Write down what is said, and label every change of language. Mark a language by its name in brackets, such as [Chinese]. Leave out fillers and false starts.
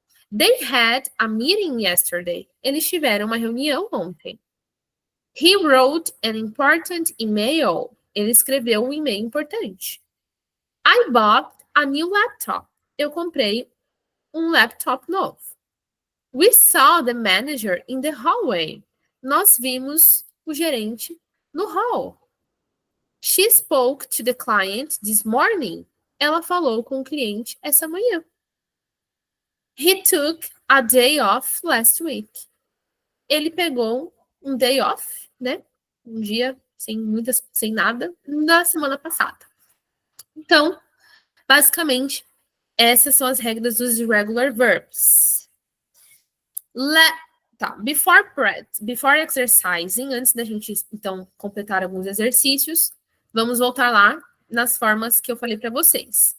[English] They had a meeting yesterday. [Portuguese] Eles tiveram uma reunião ontem. [English] He wrote an important email. [Portuguese] Ele escreveu um e-mail importante. [English] I bought a new laptop. [Portuguese] Eu comprei um laptop novo. [English] We saw the manager in the hallway. [Portuguese] Nós vimos o gerente no hall. [English] She spoke to the client this morning. [Portuguese] Ela falou com o cliente essa manhã. [English] He took a day off last week. [Portuguese] Ele pegou um day off, né? Um dia sem nada, na semana passada. Então, basicamente, essas são as regras dos irregular verbs. [English] Before exercising, [Portuguese] antes da gente, então, completar alguns exercícios, vamos voltar lá nas formas que eu falei para vocês.